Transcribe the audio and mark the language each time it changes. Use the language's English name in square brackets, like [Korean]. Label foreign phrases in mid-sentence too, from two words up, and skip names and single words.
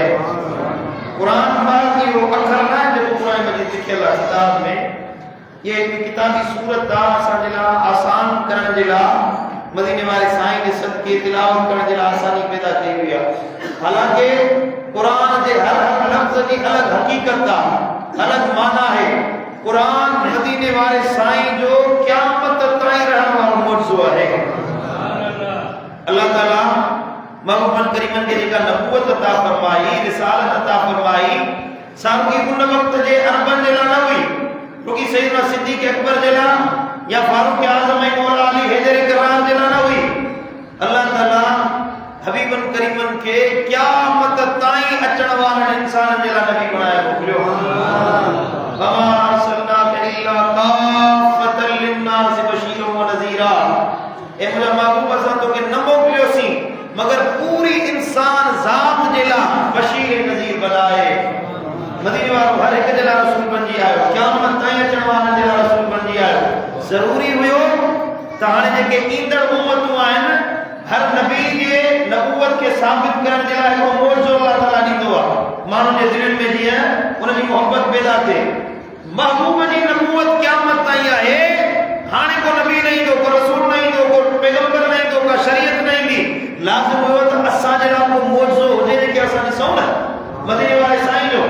[Sindhi] कुरान बाक़ी वो अखर न जो कुरान मजीद लिखियल आहे किताब में। ये किताबी सूरत असांजे लाइ आसान करण जे लाइ मदीने वाले साईं के सदके तिलावत करण जे लाइ आसानी पैदा कई हुई आहे। हालांकि कुरान जे हर लफ्ज़ की अलग हकीकत आहे, अलग माना है। कुरान मदीने वाले साईं जो क़यामत ताईं रहण वारो मौजूज़ आहे। अल्लाह ताला महबूबन करीमन के जेका नबूवत अता फरमाई, रिसालत अता फरमाई, साॻी उन वक्त जे अरबन जे लाइ न हुई, क्योंकि सैयदना सिद्दीक़ अकबर जे लाइ या फारूक आज़म ऐं मौला अली हैदर करार जे लाइ न हुई। अल्लाह ताला हबीबन करीमन के क़यामत ताईं अचण वारनि इंसाननि जे लाइ नबी बणायो मोकिलियो। [Arabic] وما أرسلناك إلا كافة للناس بشيرا ونذيرا. [Sindhi] ए मुंहिंजा महबूब, असां तोखे न मोकिलियोसीं मगर पूरी इंसान ज़ात जे लाइ बशीर नज़ीर बनाए। मदीने वारो हर एक जे लाइ रसूल बणजी आयो, क़यामत ताईं अचण वारनि जे लाइ रसूल बणजी आयो। ज़रूरी हुयो त हाणे जेके ईंदड़ उम्मतूं आहिनि हर नबी के नबूवत के साबित करण जे लाइ हिकिड़ो मौजो अल्लाह ताला ॾींदो आहे। माण्हुनि जे दिलनि में जीअं उनजी मोहबत पैदा थिए। महबूब जी नबूवत क़यामत ताईं आहे। हाणे को नबी न ईंदो, को रसूल न ईंदो, को पैगंबर न ईंदो, का शरीयत न ईंदी। लाज़िम हुयो त असांजे लाइ को मौजो हुजे जेके असां ॾिसूं न मदीने वाले साईं जो।